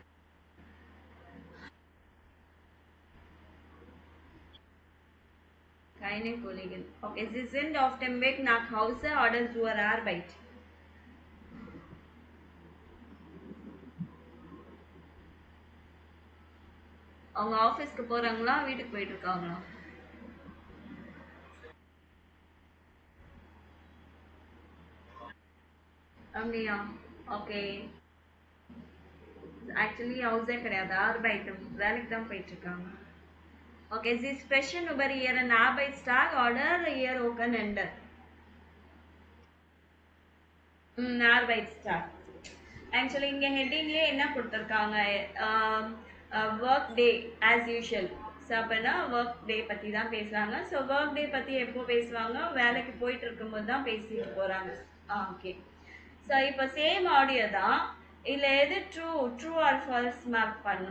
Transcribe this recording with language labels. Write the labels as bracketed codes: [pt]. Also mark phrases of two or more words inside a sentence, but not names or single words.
[de] Keine Kollegen. Okay, Sie sind auf dem Weg nach Hause oder zur Arbeit? [ta] அவங்க ஆஃபீஸ்க்கு போகிறாங்களா வீட்டுக்கு போயிட்டு இருக்காங்களா. அப்படியா. ஓகே. ஆக்சுவலி ஹவுஸே கிடையாது, ஆர்பைட்டு வேலைக்கு தான் போயிட்டு இருக்காங்க. ஓகே. [de] Sie sprechen über ihren Arbeitstag oder ihr Wochenende? Arbeitstag. [ta] ஆக்சுவலி இங்கே ஹெட்டிங்லேயே என்ன கொடுத்துருக்காங்க, [en] work day as usual. [ta] ஸோ அப்படின்னா [en] work day [ta] பற்றி தான் பேசுகிறாங்க. ஸோ [en] work day [ta] பற்றி எப்போ பேசுவாங்க, வேலைக்கு போயிட்டு இருக்கும்போது தான் பேசிட்டு போகிறாங்க. ஓகே. ஸோ இப்போ [en] same audio [ta] தான், இதில் எது [en] true or false [ta] மார்க் பண்ணும்.